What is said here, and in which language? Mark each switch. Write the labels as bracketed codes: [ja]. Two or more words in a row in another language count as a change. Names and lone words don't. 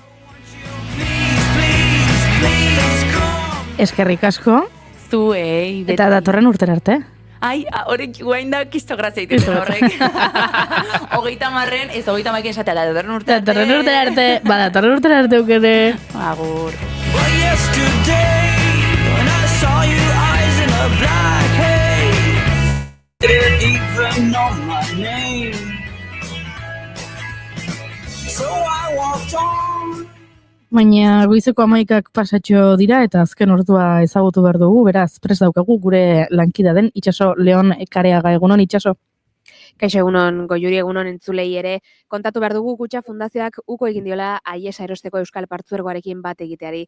[eu] Eskerrik asko. Zuei. Eta datorren urtera arte. Ai, horrek guain da kisto grazia iten horrek. 30 ez 30 esatea da datorren urtera arte. Datorren urtera arte. Datorren urtera arte aukene. Agur. [en] Well, yesterday, when I saw your eyes in a black haze, didn't even know my name. So I walked on. [eu] Baina goizeko 11ak pasatxo dira eta azken ordua ezagutu behar dugu, beraz, prest daukagu gure lankida den Itxaso Leon Kareaga. Egunon, Itxaso? Kaixo egunon, Goiuri egunon entzulei ere, kontatu behar dugu Kutxa Fundazioak uko egin diola aiesa erosteko Euskal Partzuergoarekin bat egiteari.